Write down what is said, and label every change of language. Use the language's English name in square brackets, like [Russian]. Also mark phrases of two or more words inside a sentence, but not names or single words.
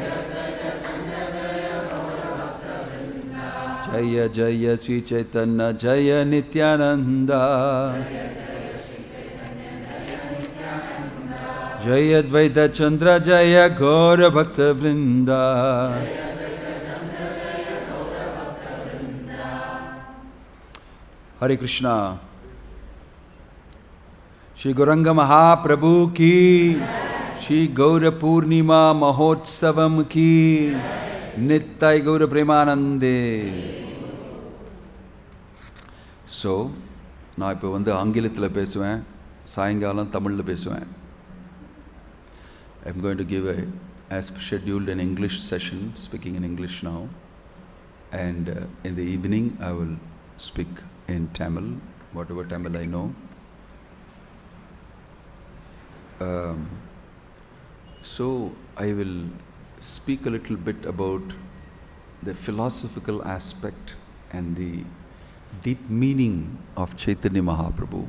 [Sanskrit] जय जय श्री चैतन्य जय नित्यानन्द जय द्वैत चन्द्र जय गौर भक्त वृन्द हरे कृष्ण. श्री गौराङ्ग महाप्रभु की, श्री गौर पूर्णिमा महोत्सवम् की, निताइ गौर प्रेमानन्दे. [Tamil] So, நான் இப்போ ஆங்கிலத்தில் பேசுவேன், சாயங்காலம் தமிழில் பேசுவேன். [English] I'm going to give as scheduled an English session, speaking in English now, and in the evening I will speak in Tamil, whatever Tamil I know. So I will speak a little bit about the philosophical aspect and the deep meaning of Chaitanya Mahaprabhu.